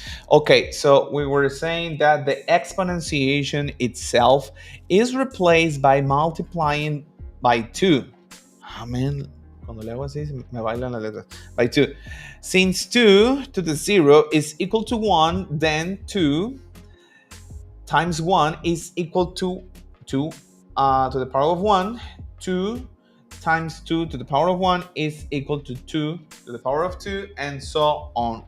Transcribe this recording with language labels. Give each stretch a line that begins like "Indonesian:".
English: Okay, so we were saying that the exponentiation itself is replaced by multiplying by 2.
Spanish: Man, cuando le hago así me bailan las letras.
English: By 2. Since 2 to the 0 is equal to 1, then 2 times 1 is equal to 2 to the power of 1. 2 times 2 to the power of 1 is equal to 2 to the power of 2, and so on.